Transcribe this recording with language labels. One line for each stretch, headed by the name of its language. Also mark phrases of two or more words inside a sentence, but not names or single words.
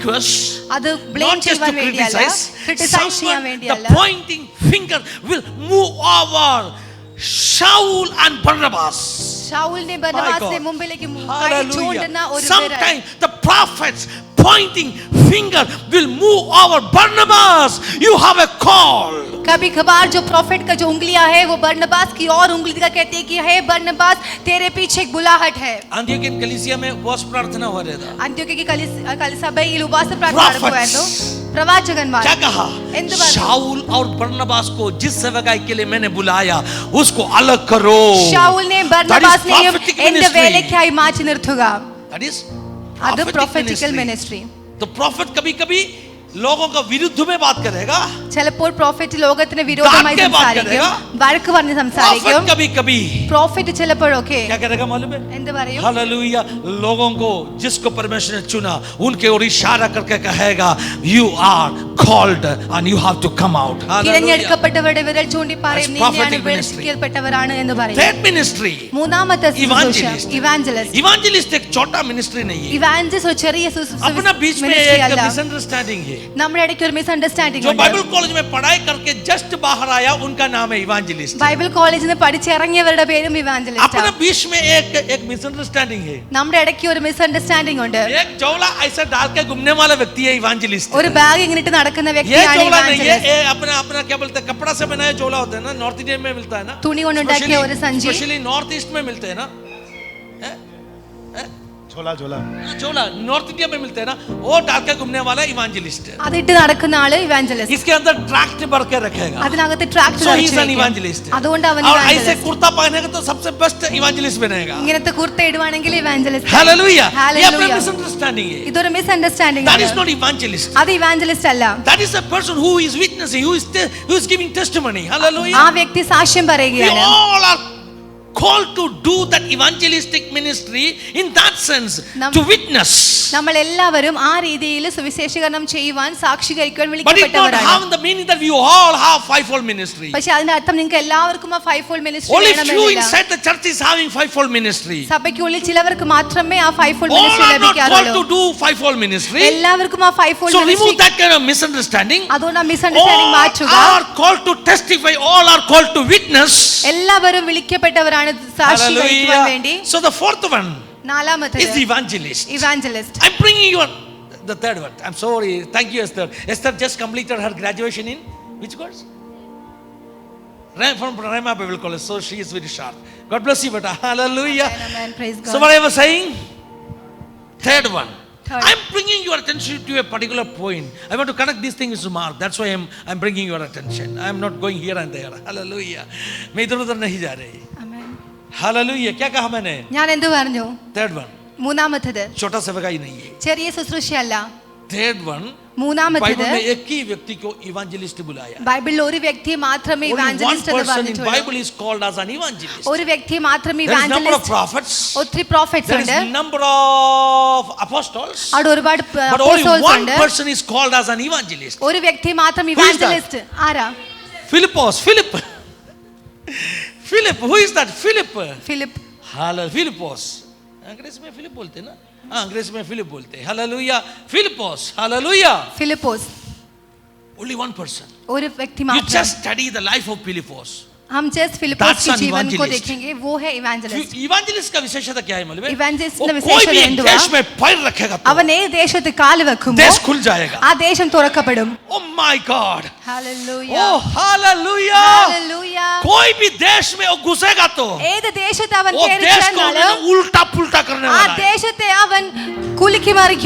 English: accuse,
Malayalam: അത് ബ്ലെയിം
English: not just
Malayalam: ചെയ്യാൻ
English: to
Malayalam: വേണ്ടിയല്ല,
English: criticize.
Malayalam: ക്രിട്ടിസൈസ് ചെയ്യാൻ
English: Someone, the
Malayalam: വേണ്ടിയല്ല.
English: pointing finger will move over Shaul and Barnabas.
Malayalam: ശൗലിന്റെ
English: My
Malayalam: ബർന്നബാസിന്റെ
English: God.
Malayalam: മുമ്പിലേക്ക് കൈ
English: Hallelujah.
Malayalam: ചൂണ്ടുന്ന ഒരു വിരൽ.
English: Sometimes the prophets pointing finger will move over Barnabas. You have a call.
Hindi: कभी कभार जो प्रोफेट का जो उंगलियां है वो बरनबास की और उंगली का कहते हैं कि हे बरनबास तेरे पीछे एक बुलाहट है. अंत्योक्या कलीसिया में उपवास प्रार्थना हो रहा था.
Malayalam: അന്ത്യോക്യ സഭയിൽ ഉപവാസ പ്രാർത്ഥന നടക്കുമായിരുന്നു. പ്രവാചകന്മാർ
Hindi: क्या कहा?
Malayalam: എന്ത് പറഞ്ഞു?
Hindi: शाऊल और बरनबास को जिस सेवकाई के लिए मैंने बुलाया उसको अलग करो.
Malayalam: ശൗലിനെയും ബർന്നബാസിനെയും
English: prophetic
Malayalam: എന്റെ
English: ministry.
Malayalam: വേലയ്ക്കായി മാറ്റി നിർത്തുക.
English: That is
Malayalam: അത്
English: prophetic പ്രൊഫറ്റിക്കൽ ministry. മിനിസ്ട്രി.
Hindi: तो प्रॉफिट कभी-कभी लोगों का विरुद्ध में बात करेगा.
Malayalam: ചിലപ്പോൾ പ്രോഫറ്റ് ലോകത്തിന് വിരോധമായി
Hindi: डांट के बात
Malayalam: സംസാരിക്കും,
Hindi: करेगा.
Malayalam: വഴക്ക് പറഞ്ഞ് സംസാരിക്കും.
Hindi: प्रॉफिट कभी-कभी
Malayalam: പ്രോഫറ്റ് ചിലപ്പോഴൊക്കെ
Hindi: क्या करेगा मालूम है?
Malayalam: എന്ത് പറയും?
Hindi: हालेलुया. लोगों को जिसको परमेश्वर ने चुना उनके ओर इशारा करके कहेगा
English: you are called and you have to come out. Hallelujah.
Malayalam: തിരഞ്ഞെടുക്കപ്പെട്ടവരുടെ വിരൽ ചൂണ്ടി പറയും
English: That's
Malayalam: നീയാണ്
English: prophetic
Malayalam: വിളിക്കപ്പെട്ടവരാണ് എന്ന് പറയും.
English: Third ministry.
Malayalam: മൂന്നാമത്തെ
English: Evangelist. ഇവാഞ്ചലിസ്റ്റ്.
Hindi: Evangelist एक छोटा मिनिस्ट्री नहीं है.
Malayalam: ഇവാഞ്ചലിസ്റ്റ് ഒരു ചെറിയ
Hindi: अपना बीच में
Malayalam: മിനിസ്ട്രി
Hindi: एक
Malayalam: അല്ല.
Hindi: मिसअंडरस्टैंडिंग है.
Malayalam: നമ്മുടെ ഇടയ്ക്ക് ഒരു മിസ്അണ്ടർസ്റ്റാൻഡിംഗ്
Hindi: जो
Malayalam: ഉണ്ട്.
Hindi: बाइबल कॉलेज में पढ़ाई करके जस्ट बाहर आया उनका नाम है इवांजेलिस्ट.
Malayalam: ബൈബിൾ കോളേജിൽ നിന്ന് പഠിച്ചിറങ്ങിയവരുടെ പേരും ഇവാഞ്ചലിസ്റ്റ്.
Hindi: अपना बीच में एक मिसअंडरस्टैंडिंग है.
Malayalam: നമ്മുടെ ഇടയ്ക്ക് ഒരു മിസ്അണ്ടർസ്റ്റാൻഡിംഗ് ഉണ്ട്.
Hindi: एक झोला ऐसा डाल के घूमने वाला व्यक्ति है इवांजेलिस्ट.
Malayalam: ഒരു ബാഗ് ഇങ്ങോട്ട് നടക്കുന്ന
Hindi: ये
Malayalam: വ്യക്തിയാണ്
Hindi: झोला नहीं है,
Malayalam: ഇവാഞ്ചലിസ്റ്റ്.
Hindi: ये अपना क्या बोलते हैं, कपड़ा से बनाया झोला होता है ना, नॉर्थ इंडिया में मिलता है ना,
Malayalam: തുണി കൊണ്ടുണ്ടാക്കിയ ഒരു സഞ്ചി.
Hindi: स्पेशली नॉर्थ ईस्ट में मिलते हैं ना, झोला झोला नॉर्थ इंडिया में मिलते हैं ना, वो डाल के घूमने वाला इवांजेलिस्ट है.
Malayalam: അതിട്ട് നടക്കുന്ന ആള് ഇവാഞ്ചലിസ്റ്റ്.
Hindi: इसके अंदर ट्रैक्ट भर के रखेगा.
Malayalam: അതിനകത്ത് ട്രാക്ടർ
English: So he is an evangelist.
Malayalam: അതുകൊണ്ട് അവൻ
Hindi: और ऐसे
Malayalam: ഇവാഞ്ചലിസ്റ്റ്.
Hindi: कुर्ता पहनेगा तो सबसे बेस्ट इवांजेलिस्ट बनेगा.
Malayalam: ഇങ്ങനത്തെ കുർത്ത ഇടുവാണെങ്കിൽ ഇവാഞ്ചലിസ്റ്റ്.
Hindi: हालेलुया. ये अपना
English: Hallelujah.
Hindi: मिसअंडरस्टैंडिंग है.
Malayalam: ഇതൊരു മിസ്അണ്ടർസ്റ്റാൻഡിംഗ്
English: That is
Malayalam: ആണ്.
English: not evangelist.
Malayalam: അത് ഇവാഞ്ചലിസ്റ്റ് അല്ല.
English: That is a person who is witnessing, who is giving testimony. Hallelujah.
Malayalam: ആ വ്യക്തി സാക്ഷ്യം
English: We
Malayalam: പറയുകയാണ്.
English: all are called to do that evangelistic ministry in that sense, to witness.
Malayalam: നമ്മൾ എല്ലാവരും ആ രീതിയിൽ സുവിശേഷീകരണം ചെയ്യുവാൻ സാക്ഷീകരിക്കുവാൻ
English: But it not
Malayalam: വിളിക്കപ്പെട്ടവരാണ്.
English: have the meaning that we all have fivefold ministry.
Malayalam: പക്ഷെ അതിന്റെ അർത്ഥം നിങ്ങൾക്ക് എല്ലാവർക്കും ആ
English: five fold ministry Only few
Malayalam: വേണമെന്നില്ല.
English: inside the church is having fivefold ministry.
Malayalam: സഭയ്ക്കുള്ളിൽ ചിലവർക്ക് മാത്രമേ ആ
English: five fold All
Malayalam: മിനിസ്ട്രി
English: are not called
Malayalam: ലഭിക്കാറുള്ളൂ.
English: to do fivefold ministry.
Malayalam: എല്ലാവർക്കും ആ
English: five fold So remove
Malayalam: മിനിസ്ട്രി.
English: that kind of misunderstanding.
Malayalam: അതുകൊണ്ട് ആ മിസ്അണ്ടർസ്റ്റാൻഡിംഗ്
English: All
Malayalam: മാറ്റുക.
English: are called to testify. All are called to witness.
Malayalam: എല്ലാവരും വിളിക്കപ്പെട്ടവരാണ് സാക്ഷി വഹിക്കുവാൻ വേണ്ടി.
English: Hallelujah. So the fourth one
Malayalam: നാലാമത്തേത്
English: is the evangelist.
Malayalam: ഇവാഞ്ചലിസ്റ്റ്.
English: I'm bringing you the third one. I'm sorry. Thank you, Esther. Esther just completed her graduation in which course? From Rhema Bible College. So she is very sharp. God bless you, beta. Hallelujah. Amen. Praise God. So what I was saying? Third one. Third. I'm bringing your attention to a particular point. I want to connect these things to Mark. That's why I'm bringing your attention. I'm not going here and there. Hallelujah.
Hindi: मैं इधर उधर नहीं जा रही.
English: Amen.
Hindi: Hallelujah. क्या कहा मैंने?
Malayalam: ഞാൻ എന്ത് പറഞ്ഞു?
English: Third one.
Malayalam: മൂന്നാമത്തേത്
Hindi: छोटा सेवकाई नहीं है.
Malayalam: ചെറിയ ശുശ്രൂഷയല്ല.
English: Third one.
Malayalam: മൂന്നാമത്തേത്
Hindi: बाइबल में एक ही व्यक्ति को इवांजेलिस्ट बुलाया.
Malayalam: ബൈബിളിൽ ഒരു വ്യക്തി മാത്രമേ
English: Only one
Malayalam: ഇവാഞ്ചലിസ്റ്റ് എന്ന്
English: person in
Malayalam: പറഞ്ഞിട്ടുള്ളൂ.
English: Bible is called as an evangelist.
Malayalam: ഒരു വ്യക്തി മാത്രമേ
English: There is number of
Malayalam: ഇവാഞ്ചലിസ്റ്റ്.
English: prophets.
Malayalam: ഒത്തിരി പ്രോഫറ്റ്സ്
English: There
Malayalam: ഉണ്ട്.
English: is number of apostles.
Malayalam: അവിടെ ഒരുപാട്
English: But only apostles one
Malayalam: ഉണ്ട്.
English: person is called as an evangelist.
Malayalam: ഒരു വ്യക്തി മാത്രം
English: Who is that?
Malayalam: ഇവാഞ്ചലിസ്റ്റ്. ആരാ?
English: Philip. Philip. Who is that? Philip.
Malayalam: ഫിലിപ്പ്.
English: Hallelujah. Philippos.
Hindi: अंग्रेजी में फिलिप बोलते हैं ना? हाँ, अंग्रेजी में फिलिप बोलते हैं.
English: Hallelujah. Philippos. Hallelujah.
Malayalam: ഫിലിപ്പോസ്.
English: Only one person.
Malayalam: ഒരു വ്യക്തി
English: You
Malayalam: മാത്രം.
English: just study the life of Philippos.
Hindi: हम जस्ट फिलिपोस
English: That's
Hindi: के
English: an
Hindi: जीवन को
English: evangelist.
Hindi: देखेंगे, वो है इवांजलिस्ट. इवांजेलिस्ट का विशेषता क्या है मालूम है? Evangelist वो का कोई विशेषता भी एक
Malayalam: എന്തുവാ?
Hindi: देश में पैर रखेगा तो
Malayalam: അവൻ ഏത് ദേശത്ത് കാല് വെക്കുമ്പോൾ
Hindi: देश खुल जाएगा.
Malayalam: ആ ദേശം തുറക്കപ്പെടും.
English: Oh my God.
Malayalam: ഹല്ലേലൂയ.
English: Oh hallelujah.
Malayalam: ഹല്ലേലൂയ.
Hindi: कोई भी देश में वो घुसेगा तो
Malayalam: ഏത് ദേശത്ത് അവൻ
Hindi: वो
Malayalam: കയറി
Hindi: देश को
Malayalam: ചെന്നാലും
Hindi: उल्टा पुल्टा करने
Malayalam: ആ
Hindi: वाला है.
Malayalam: ദേശത്തെ അവൻ കുലുക്കി മറിക്കും.